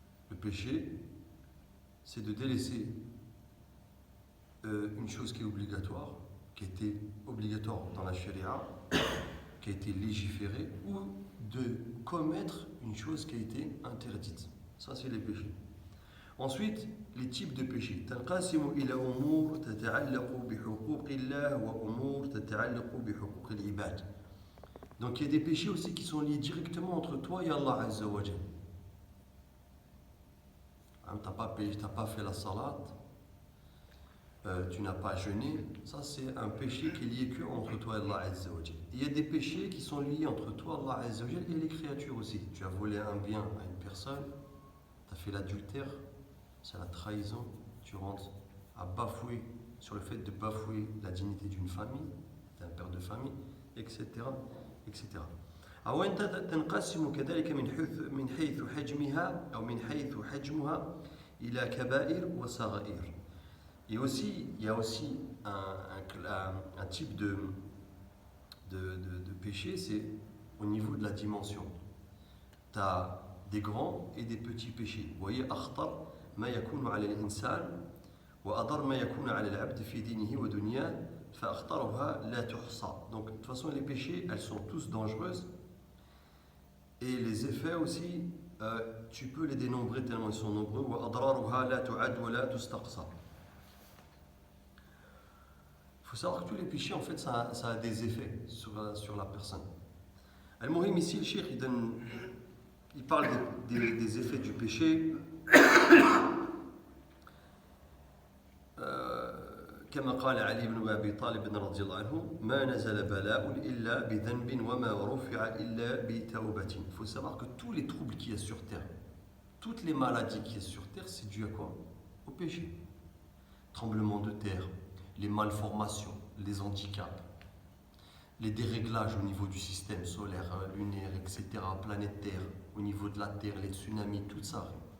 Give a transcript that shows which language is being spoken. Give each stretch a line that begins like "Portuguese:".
French: Le péché, c'est de délaisser une chose qui est obligatoire, qui était obligatoire dans la charia, qui a été légiférée, ou de commettre une chose qui a été interdite. Ça, c'est les péchés. Ensuite, les types de péchés.
Arabic: تنقسم إلى أمور تتعلق بحقوق الله وأمور تتعلق بحقوق العباد.
French: Donc, il y a des péchés aussi qui sont liés directement entre toi et Allah Azza wa Jal. Tu n'as pas fait la salat, tu n'as pas jeûné, ça c'est un péché qui est lié que entre toi et Allah Azza wa Jal. Il y a des péchés qui sont liés entre toi, Allah Azza wa Jal, et les créatures aussi. Tu as volé un bien à une personne, tu as fait l'adultère, c'est la trahison, tu rentres à bafouer sur le fait de bafouer la dignité d'une famille, d'un père de famille, etc. etc.
Arabic: أو أنت تنقسم كذلك من حيث حجمها أو من حيث حجمها إلى كبائر وصغائر.
French: Et aussi, il y a aussi un type de péché, c'est au niveau de la dimension. Tu as des grands et des petits péchés. Vous voyez,
Arabic: أخطر ما يكون على الإنسان وأضر ما يكون على العبد في دينه ودنياه فأخطرها لا تحصى.
French: Donc, de toute façon, les péchés, elles sont tous dangereuses. Et les effets aussi, tu peux les dénombrer tellement ils sont nombreux.
Arabic: وأضرارها لا تعد ولا تستقصى.
French: Il faut savoir que tous les péchés, en fait, ça a des effets sur la personne. Al-Muhim, ici, le cheikh, il parle des effets du péché.
Arabic: كما قال علي بن أبي طالب رضي الله عنه ما نزل بلاء إلا بذنب وما رفع إلا بتوبة.
French: Il faut savoir que tous les troubles qu'il y a sur terre, toutes les maladies qu'il y a sur terre, c'est dû à quoi? Au péché. Tremblement de terre, les malformations, les handicaps, les déréglages au niveau du système solaire, lunaire, etc., planète Terre, au niveau de la Terre, les tsunamis, tout ça.